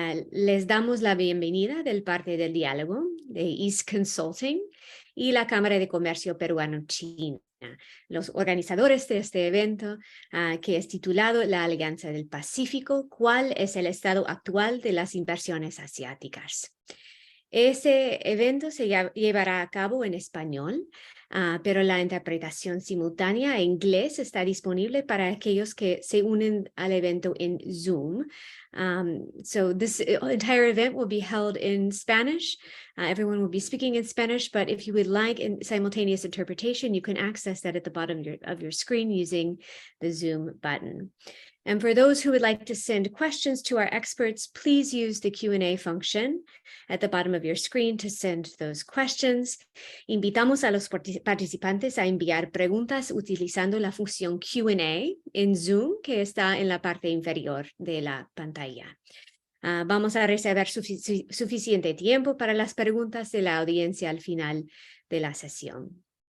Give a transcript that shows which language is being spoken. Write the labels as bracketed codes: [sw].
[es] Les damos la bienvenida del parte del diálogo de East Consulting y la Cámara de Comercio Peruano-China, los organizadores de este evento, que es titulado La Alianza del Pacífico: ¿Cuál es el estado actual de las inversiones asiáticas? Ese evento se llevará a cabo en español, pero la interpretación simultánea en inglés está disponible para aquellos que se unen al evento en Zoom. [en] So this entire event will be held in Spanish. Everyone will be speaking in Spanish, but if you would like simultaneous interpretation, you can access that at the bottom of your screen using the Zoom button. And for those who would like to send questions to our experts, please use the Q&A function at the bottom of your screen to send those questions. [es] Invitamos a los participantes a enviar preguntas utilizando la función Q&A en Zoom, que está en la parte inferior de la pantalla. Vamos a reservar suficiente tiempo para las preguntas de la audiencia al final de la sesión.